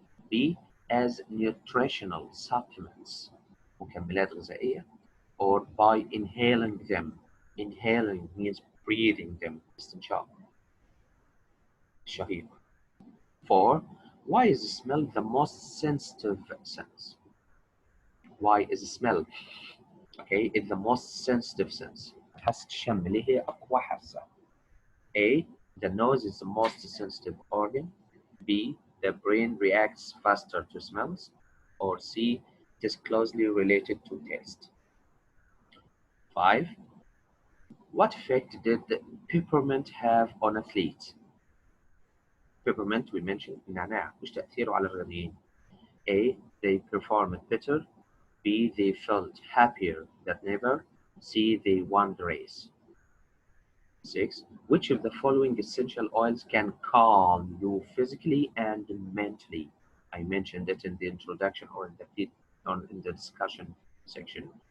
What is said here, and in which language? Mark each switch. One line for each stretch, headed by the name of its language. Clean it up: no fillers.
English: B. As nutritional supplements,
Arabic: مكملات غذائية,
English: or by inhaling them. Inhaling means breathing them,
Arabic: استنشاق, الشهيق.
English: 4. Why is smell the most sensitive sense? Why is smell, okay, is the most sensitive sense?
Arabic: حاسة الشم اللي هي أقوى حاسة.
English: A. The nose is the most sensitive organ. B. The brain reacts faster to smells. Or C. It is closely related to taste. 5. What effect did peppermint have on athletes? Peppermint we mentioned
Arabic: النعناع مش تأثيره على الرياضيين.
English: A. They performed better. B. They felt happier than ever. C. They won the race. 6. Which of the following essential oils can calm you physically and mentally? I mentioned it in the introduction or in the discussion section.